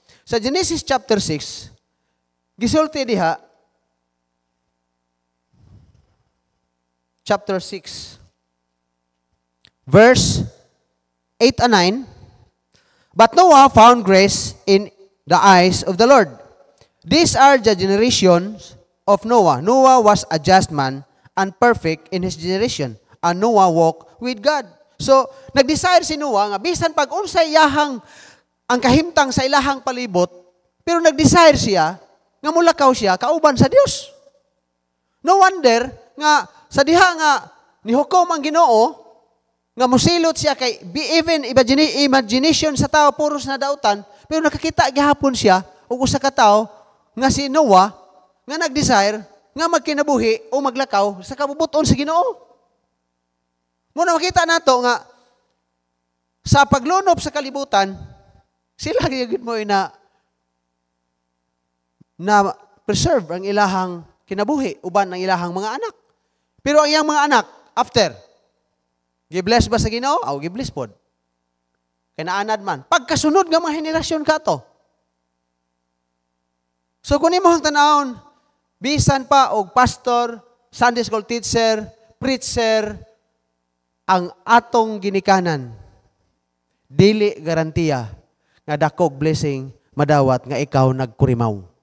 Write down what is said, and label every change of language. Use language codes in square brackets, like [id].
[ceb] Sa Genesis chapter 6, gisulti diha, [en] chapter 6, verse 8 and 9, but Noah found grace in the eyes of the Lord. These are the generations of Noah. Noah was a just man and perfect in his generation, and Noah walked with God. [ceb] So, nag-desire si Noah nga, bisan pag unsay iyahang ang kahimtang sa ilahang palibot, pero nag-desire siya, nga mulakaw siya, kauban sa Dios. No wonder, nga, sa diha nga nihukom ang Ginoo nga mosilot siya kay even imagination sa tao puros na dautan pero nakakita gihapon siya og usa ka tawo nga si Noah nga nag-desire nga magkinabuhi o maglakaw sa kabubuton sa Ginoo. Muna makita nato nga sa paglunop sa kalibutan, sila gyud mo na preserve ang ilahang kinabuhi uban ang ilahang mga anak. Pero ang iyang mga anak after gibless ba sa Ginoo? Aw gibless pod. Kay naanad man. Pagkasunod nga mga henerasyon kato. So kung imo ang tanawon, bisan pa og pastor, Sunday school teacher, preacher, ang atong ginikanan, dili garantiya nga dakog blessing madawat nga ikaw nagkurimaw.